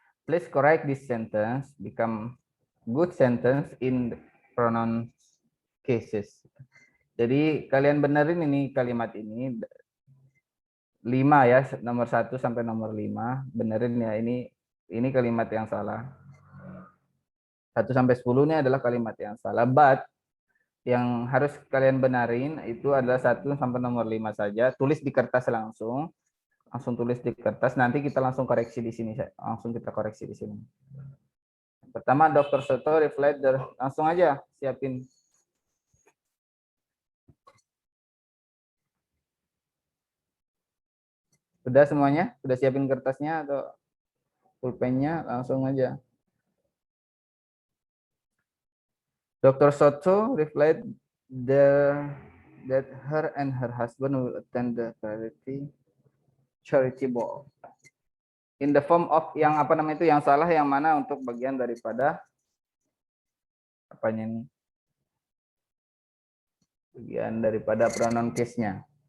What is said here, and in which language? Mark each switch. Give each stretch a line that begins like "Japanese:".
English: Please correct this sentence become good sentence in pronoun cases.
Indonesian: Jadi kalian benerin ini kalimat ini 5 ya, nomor 1 sampai nomor 5, benerin ya, ini kalimat yang salah. 1 sampai 10 ini adalah kalimat yang salah, but yang harus kalian benarin itu adalah 1 sampai nomor 5 saja. Tulis di kertas langsung tulis di kertas, nanti kita langsung koreksi di sini, langsung kita koreksi di sini. Pertama, Dr.
English: Soto replied,
Indonesian: langsung aja siapin. Sudah semuanya? Sudah siapin kertasnya atau pulpennya? Langsung aja. Dr.
English: Soto replied that her and her husband will attend the charity ball. In the form of
Indonesian: yang apa namanya itu, yang salah yang mana untuk bagian daripada apanya ini? Bagian daripada pronoun case-nya.